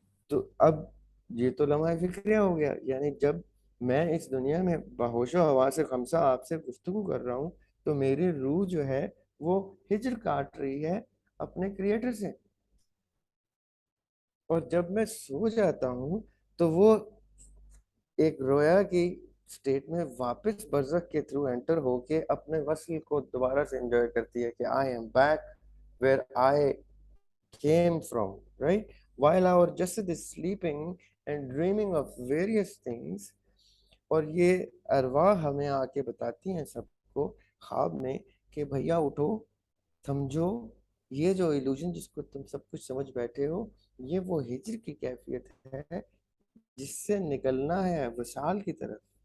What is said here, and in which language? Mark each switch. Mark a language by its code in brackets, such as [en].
[ur] تو اب یہ تو لمحہ فکریہ ہو گیا. یعنی جب میں اس دنیا میں بہوش و حواس خمسہ آپ سے گفتگو کر رہا ہوں تو میری روح جو ہے وہ ہجر کاٹ رہی ہے اپنے کریٹر سے, اور جب میں سو جاتا ہوں تو وہ ایک رویا کی سٹیٹ میں واپس برزخ کے تھرو انٹر ہو کے اپنے وصل کو دوبارہ سے انجوائے کرتی ہے کہ [en] I am back where I came from, right? While our jasad is sleeping and dreaming of various things. [ur] اور یہ ارواح ہمیں آ کے بتاتی ہیں سب کو خواب میں کہ بھیا اٹھو, سمجھو یہ جو ایلوژن جس کو تم سب کچھ سمجھ بیٹھے ہو, یہ وہ ہجر کی کیفیت ہے جس سے نکلنا ہے وصال کی طرف.